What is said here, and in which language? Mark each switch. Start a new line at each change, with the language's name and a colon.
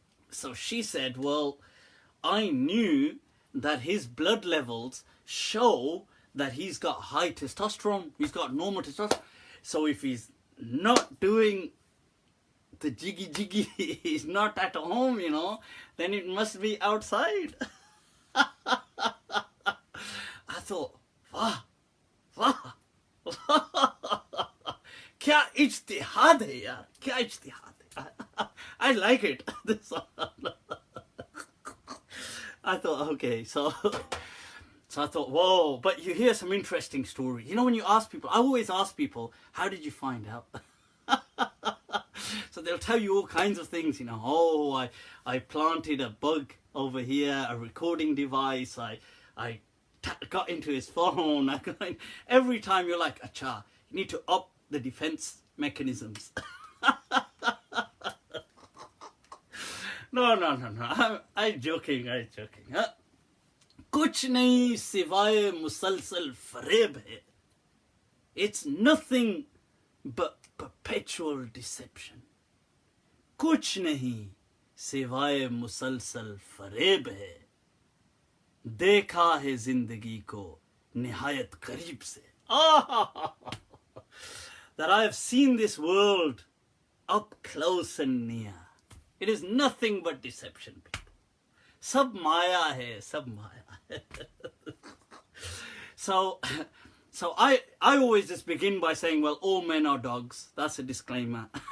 English: So she said, well, I knew that his blood levels show that he's got high testosterone. He's got normal testosterone. So if he's not doing the jiggy, he's not at home, then it must be outside. I thought,
Hindi: वाह क्या इज्तिहाद है यार, क्या इज्तिहाद है.
English: I like it. This one. I thought, okay, so I thought, whoa, but you hear some interesting stories. When you ask people, I always ask people, how did you find out? So they'll tell you all kinds of things, I planted a bug over here, a recording device, I got into his phone. Every time you're like, acha, you need to up the defense mechanisms. No. I'm joking.
Hindi: कुछ नहीं सिवाय मुसलसल फरेब है.
English: It's nothing but perpetual deception.
Hindi: कुछ नहीं सिवाय मुसलसल फरेब है. देखा है जिंदगी को निहायत करीब से.
English: That I have seen this world up close and near. It is nothing but deception, people.
Hindi: Sab maya hai, sab maya.
English: So I always just begin by saying, well, all men are dogs. That's a disclaimer.